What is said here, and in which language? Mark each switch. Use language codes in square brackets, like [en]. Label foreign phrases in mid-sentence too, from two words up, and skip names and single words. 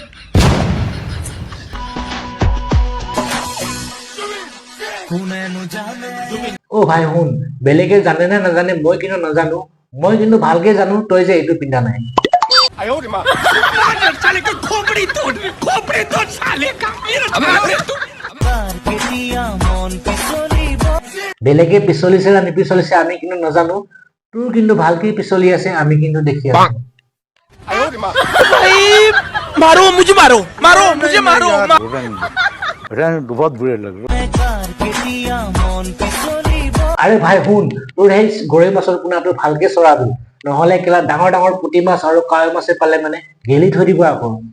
[as] ও ভাই শুন, বেলেগে জানে নে নাজানে মই কিন্তু নাজানো, মই কিন্তু ভালকে জানো তই যে এইটো পিন্ধা নাই। বেলেগে পিছলিছে না নিপিছলিছে আমি কিন্তু নাজানো, তোৰ কিন্তু ভালকে পিছলি আছে, আমি কিন্তু দেখি আছো। [hi] मारो मुझे, मारो मारो मुझे, मारो। बहुत बुरे लग रहे। [as] আরে ভাই শুন, তোৰ সেই গৰৈ মাছৰ পোনাটো ভালকে চৰাবি, নহলে কেলা ডাঙৰ ডাঙৰ পুঠি মাছ আৰু কাৱৈ মাছে পালে মানে গেলি থৈ দিব আকৌ।